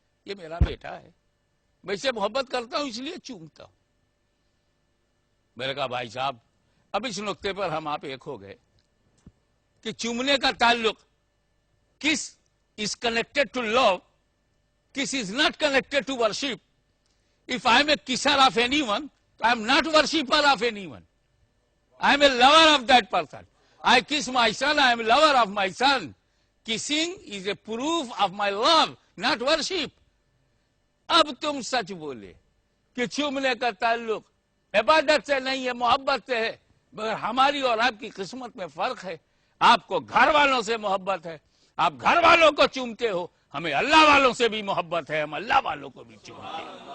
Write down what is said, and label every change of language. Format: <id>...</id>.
<ur>یہ میرا بیٹا ہے, میں اسے محبت کرتا ہوں اس لیے چومتا ہوں. میں نے کہا بھائی صاحب اب اس نقطے پر ہم آپ ایک ہو گئے کہ چومنے کا تعلق</ur> <en>Kiss is connected to love, kiss is not connected to worship. If I am a kisser of anyone, I am not worshipper of anyone. I am a lover of that person. I kiss my son, I am a lover of my son. Kissing is a proof of my love, not worship.</en> <ur>اب تم سچ بولے کہ چومنے کا تعلق عبادت سے نہیں ہے محبت سے ہے, مگر ہماری اور آپ کی قسمت میں فرق ہے. آپ کو گھر والوں سے محبت ہے, آپ گھر والوں کو چومتے ہو. ہمیں اللہ والوں سے بھی محبت ہے, ہم اللہ والوں کو بھی چومتے ہیں.</ur>